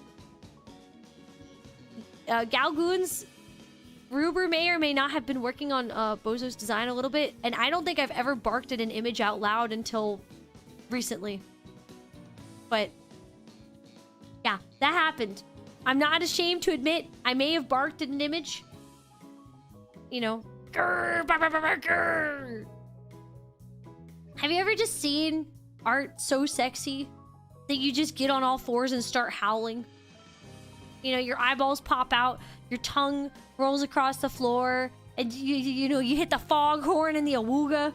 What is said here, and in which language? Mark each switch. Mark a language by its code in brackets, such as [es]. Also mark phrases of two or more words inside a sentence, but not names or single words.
[en] Gao Goons, Ruber may or may not have been working on Bozo's design a little bit, and I don't think I've ever barked at an image out loud until recently. But yeah, that happened. I'm not ashamed to admit I may have barked at an image. You know. Grr, bah, bah, bah, bah, grr. Have you ever just seen art so sexy that you just get on all fours and start howling? You know, your eyeballs pop out, your tongue rolls across the floor, and you know, you hit the foghorn and the awooga.